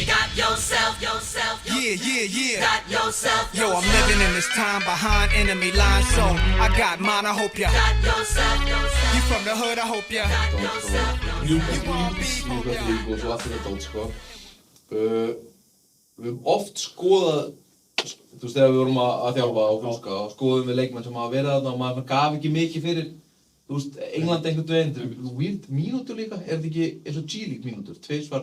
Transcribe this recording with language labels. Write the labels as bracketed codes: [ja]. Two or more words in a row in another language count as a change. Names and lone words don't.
[en] Yeah. Yo, I'm living in this time behind enemy lines, so I got mine, I hope ya. You from the hood, I hope ya. [is] Newcastle Eagles og allt þetta dót, sko. Við höfum oft skoðað, þú veist, þegar við vorum að þjálfa á Fúska, og skoðum við leikmenn sem hafa verið þarna og maður gaf ekki mikið fyrir, þú veist, England einhvern veginn. Þetta er weird mínútur líka, er þetta ekki eins og G-League mínútur, tveisvar?